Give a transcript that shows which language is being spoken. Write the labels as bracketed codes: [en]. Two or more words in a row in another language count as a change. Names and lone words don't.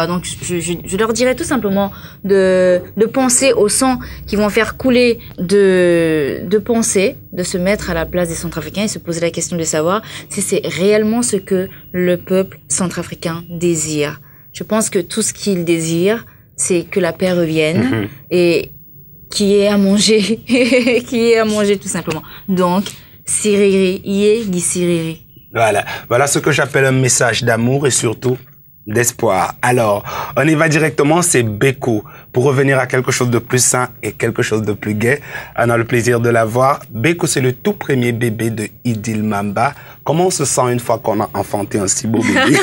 [fr] Donc je leur dirais tout simplement de penser au sang qu'ils vont faire couler, de penser, de se mettre à la place des Centrafricains et se poser la question de savoir si c'est réellement ce que le peuple centrafricain désire. Je pense que tout ce qu'il désire, c'est que la paix revienne et qu'il y ait à manger, qu'il y ait à manger tout simplement. Donc, [sg] siriri, yé, gi siriri. [fr] Voilà ce que j'appelle un message d'amour et surtout d'espoir. Alors, on y va directement, c'est Beko. Pour revenir à quelque chose de plus sain et quelque chose de plus gai, on a le plaisir de la voir. Beko, c'est le tout premier bébé de Idil Mamba. Comment on se sent une fois qu'on a enfanté un si beau bébé?